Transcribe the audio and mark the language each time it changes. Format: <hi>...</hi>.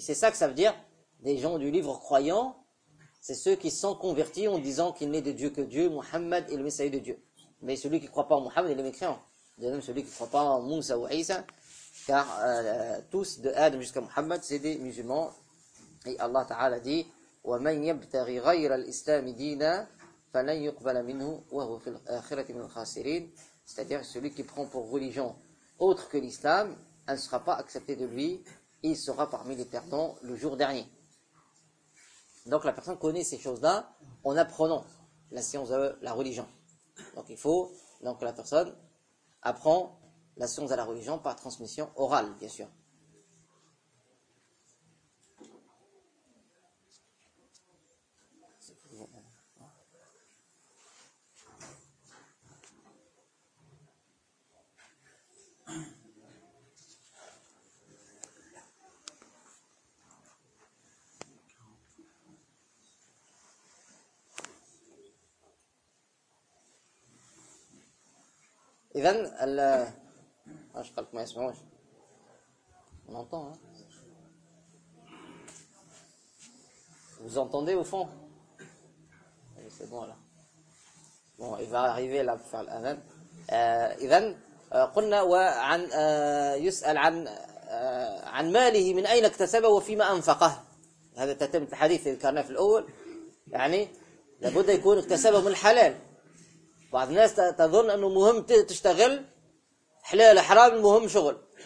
<fr>C'est ça que ça veut dire, des gens du livre croyants, c'est ceux qui sont convertis en disant qu'il n'est de Dieu que Dieu, Muhammad est le messager de Dieu. Mais celui qui ne croit pas en Muhammad, il est mécréant. De même, celui qui ne croit pas en Moussa ou Isa, car tous, de Adam jusqu'à Muhammad, c'est des musulmans. Et Allah Ta'ala dit,</fr> <ar>وَمَنْ يَبْتَغِ غَيْرَ الْإِسْلَامِ دِينًا فَلَنْ يُقْبَلَ مِنْهُ وَهُوَ فِي الْآخِرَةِ مِنْ الْخَاسِرِينَ.</ar> <fr>C'est-à-dire, celui qui prend pour religion autre que l'islam, elle ne sera pas acceptée de lui. Il sera parmi les perdants le jour dernier. Donc la personne connaît ces choses-là en apprenant la science de la religion. Donc il faut que la personne apprend la science de la religion par transmission orale, bien sûr.</fr> <ar>إذن ال أش قلت ما يسمعوش</ar> <fr>on entend hein? Vous entendez au fond? C'est bon là. Bon, il va arriver là pour faire l'amen.</fr> <ar>Ivan, قلنا وعن يسأل عن عن ماله من أين اكتسبه وفيما أنفقه. هذا تتم الحديث اللي ذكرناه في الأول. يعني لابد يكون اكتسبه من الحلال. بعض الناس تظن أنه مهم تشتغل حلال حرام مهم شغل.</ar>